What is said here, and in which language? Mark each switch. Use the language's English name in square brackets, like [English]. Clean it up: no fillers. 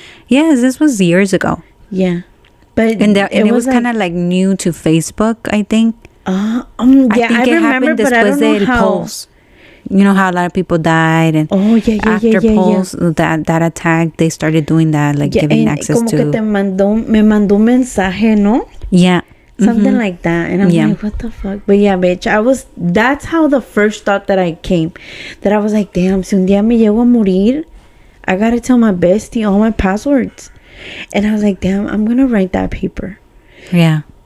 [English] Yes, this was years ago. Yeah, but it was kind of like new to Facebook, I think. Yeah, I think it remember, happened but I don't know how. Pulse. You know how a lot of people died, and after Pulse, that attack, they started doing that, like giving access [Spanish] como [English] to. [Spanish] Que me mandó un mensaje, ¿no? [English] Yeah. Something like that, and I'm like, what the fuck? But yeah, bitch, that's how the first thought that I came, that I was like, damn, [Spanish] si un día me llego a morir, [English] I gotta tell my bestie all my passwords. And I was like, damn, I'm gonna write that paper. Yeah.